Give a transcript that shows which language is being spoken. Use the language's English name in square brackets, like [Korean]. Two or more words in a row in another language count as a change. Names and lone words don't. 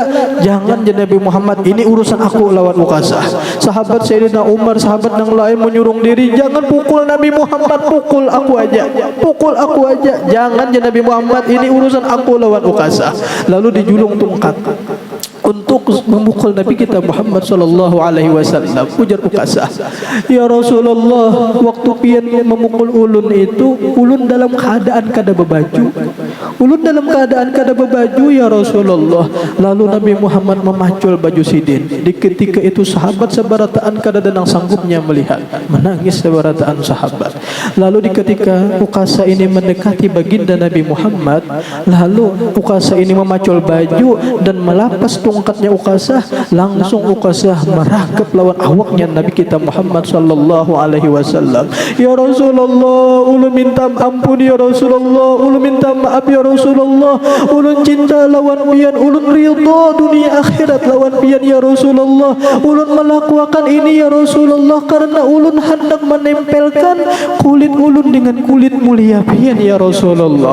[Banjar] Jangan je Nabi Muhammad, ini urusan aku lawan Ukasah. [Indonesian] Sahabat Sayyidina Umar, sahabat yang lain menyurung diri, jangan pukul Nabi Muhammad, pukul aku aja. Pukul aku aja. [Banjar] Jangan je Nabi Muhammad, ini urusan aku lawan Ukasah. Lalu dijulung tungkat untuk memukul Nabi kita Muhammad [Arabic] صلى الله عليه وسلم. [Banjar] Ujar Ukasah, [Arabic] يا رسول الله, [Banjar] waktu pian memukul ulun itu, ulun dalam keadaan kada berbaju. Ulun dalam keadaan kada berbaju [Arabic] يا رسول الله. [Banjar] Lalu Nabi Muhammad memacul baju sidin. Di ketika itu sahabat sebarataan kada denang sanggupnya melihat, menangis sebarataan sahabat. Lalu di ketika Ukasah ini mendekati baginda Nabi Muhammad, lalu Ukasah ini memacul baju dan melapas tungkatnya Ukasah, langsung Ukasah merangkap lawan awaknya Nabi kita Muhammad [Arabic] صلى الله عليه وسلم. يا رسول الله, [Banjar] ulun minta ampun [Arabic] يا رسول الله, [Banjar] ulun minta maaf [Arabic] يا رسول الله, [Banjar] ulun cinta lawan pian, ulun ridha dunia akhirat lawan pian [Arabic] يا رسول الله. [Banjar] Ulun melakukan ini [Arabic] يا رسول الله [Banjar] karena ulun hendak menempelkan kulit ulun dengan kulit mulia pian [Arabic] يا رسول الله.